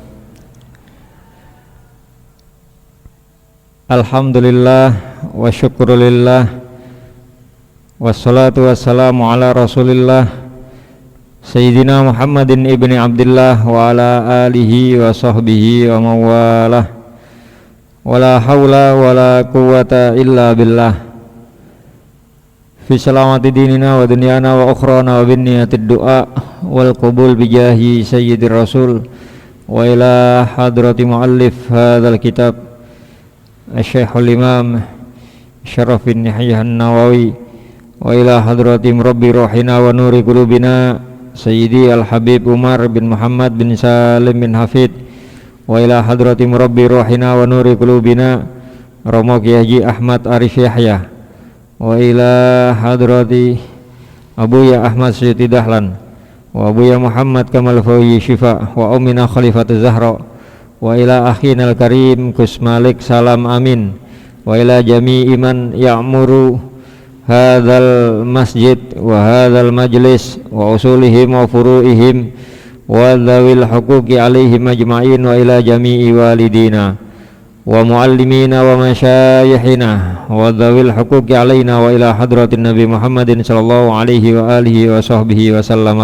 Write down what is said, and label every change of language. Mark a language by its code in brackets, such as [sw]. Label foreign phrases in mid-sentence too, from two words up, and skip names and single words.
[ar] الحمد لله وشكر لله والصلاة والسلام على رسول الله سيدنا محمد بن عبد الله وعلى آله وصحبه وموالاه ولا حول ولا قوة إلا بالله في سلامة ديننا ودنيانا وأخرانا وبنية الدعاء والقبول بجاه سيد الرسول وإلى حضرة مؤلف هذا الكتاب الشيخ الإمام شرف يحيى النووي وإلى حضرة مربي روحنا ونور قلوبنا سيدي الحبيب عمر بن محمد بن سالم بن حفيظ وإلى حضرة مربي روحنا ونور قلوبنا Romo Kiai Haji Ahmad Arif Yahya وإلى حضرة Abuya Ahmad Syuti Dahlan wa Abuya Muhammad Kamal Fawi Syifa wa Ummina Khalifatul Zahra وإلى أخينا karim Gus Malik Salam Amin وإلى جميع من يعمر هذا المسجد وهذا المجلس وأصولهم وفروعهم وذوي الحقوق عليهم أجمعين وإلى جميع والدينا ومعلمينا ومشايخنا وذوي الحقوق علينا وإلى حضرة النبي محمد صلى الله عليه وعلى آله وصحبه وسلم.